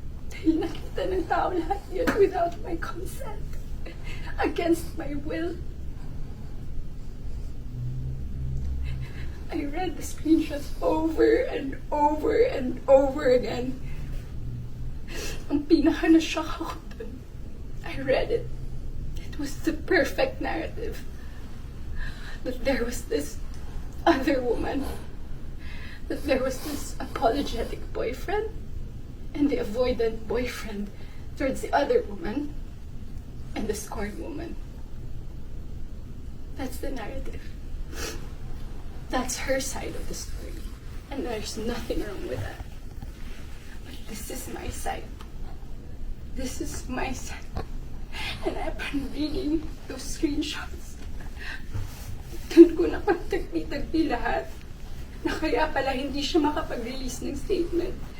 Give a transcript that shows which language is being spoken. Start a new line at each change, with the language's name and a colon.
Filipino: Dahil nakita ng tao lahat yun
English: without my consent. Against my will. I read the screenshots over and over and over again.
Filipino: Ang pinaka-na-shock ako dun.
English: I read it. It was the perfect narrative. That there was this other woman. That there was this apologetic boyfriend and the avoidant boyfriend towards the other woman and the scorned woman. That's the narrative. That's her side of the story. And there's nothing wrong with that. But this is my side. This is my side. And I've been reading those screenshots.
Filipino: Doon ko napagtagpi-tagpi lahat na kaya pala hindi siya makapag-release ng statement.